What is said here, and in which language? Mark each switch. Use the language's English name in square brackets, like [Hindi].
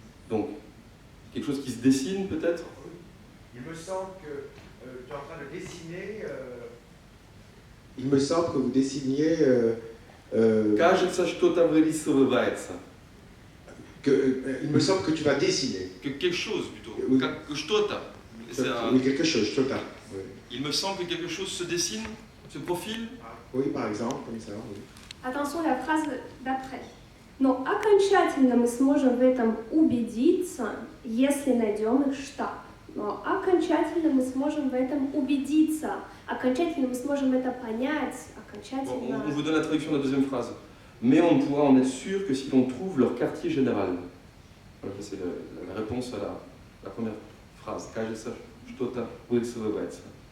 [French] Donc, quelque chose qui se dessine peut-être? Il me semble que tu es en train de dessiner. Il me semble que vous dessiniez. [Russian] Кажется, что-то вырисовывается. [French] Il me semble que tu vas dessiner. Quelque chose plutôt. Oui. [Russian] Что-то. [French] Oui, quelque chose, что-то. Oui. Il me semble que quelque chose se dessine, se profile. Oui, par exemple, comme ça. Oui. Attention, la phrase d'après. [Russian] Но окончательно мы сможем в этом убедиться, если найдем их штаб. Но окончательно мы сможем в этом убедиться. Окончательно мы сможем это понять. Окончательно... [French] On vous donne la traduction de la deuxième phrase. Mais on pourra en être sûr que si l'on trouve leur quartier général. Voilà, c'est la réponse à la première phrase. [Russian] Кажется, что-то вырисовывается.